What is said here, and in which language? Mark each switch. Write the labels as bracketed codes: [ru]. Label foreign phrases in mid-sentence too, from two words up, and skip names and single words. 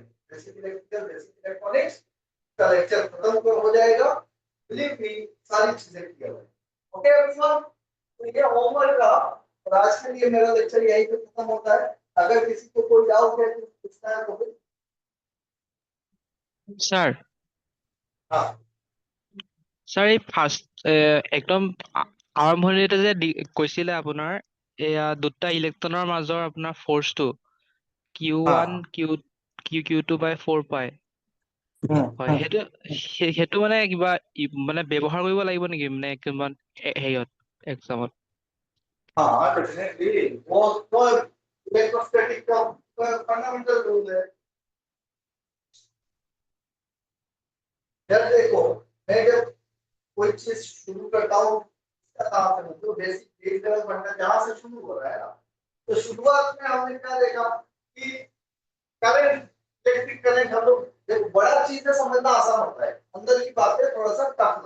[en] basic electrical, basic electronics [hi] का लेक्चर खत्म हो जाएगा, [en] believe me, [hi] सारी चीजें क्लियर हो। [en] okay everyone, [hi] तो ये होमवर्क का और आज के लिए मेरा लेक्चर यही पे खत्म होता है। अगर किसी को कोई डाउट है तो पूछना है तो फिर। [as] স্যার [hi] हाँ [as] স্যার এই ফাৰ্ষ্ট একদম আৰম্ভণিতে যে কৈছিলে আপোনাৰ এয়া দুটা ইলেক্ট্ৰনৰ মাজৰ আপোনাৰ ফ'ৰ্চটো Q1 [hi] हाँ [as] Q2/4 পাই হয়, সেইটো মানে কিবা মানে ব্যৱহাৰ কৰিব লাগিব নেকি মানে কিমান হেৰিয়ত এক্সামত? [hi] हाँ डेफिनेटली वो तो इलेक्ट्रोस्टैटिक का [en] fundamental rule [hi] है। जब देखो, मैं जब कोई चीज शुरू करता हूँ तो [en] basic base level [hi] बनना जहाँ से शुरू हो रहा है ना, तो शुरुआत में हमने क्या देखा कि करंट, [en] electric current, [hi] हम लोग देखो बड़ा चीजें समझना आसान होता है, अंदर की बातें थोड़ा सा टफ लगता है।